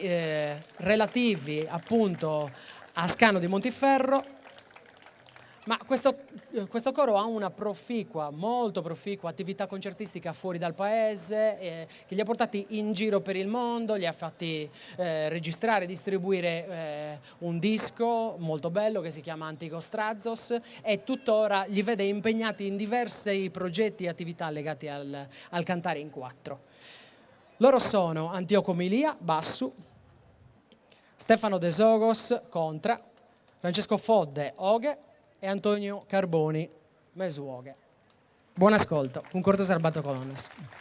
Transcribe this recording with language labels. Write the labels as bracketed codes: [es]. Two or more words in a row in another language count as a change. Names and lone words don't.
[it] relativi appunto a Scano di Montiferro, ma questo coro ha una molto proficua attività concertistica fuori dal paese che li ha portati in giro per il mondo, li ha fatti registrare e distribuire un disco molto bello che si chiama Antico Strazos e tuttora li vede impegnati in diversi progetti e attività legati al cantare in quattro. Loro sono Antioco Milia, bassu, Stefano De Sogos, contra, Francesco Fodde, oghe e Antonio Carboni, mesuoghe. Buon ascolto, Concordo Albato Colonnas.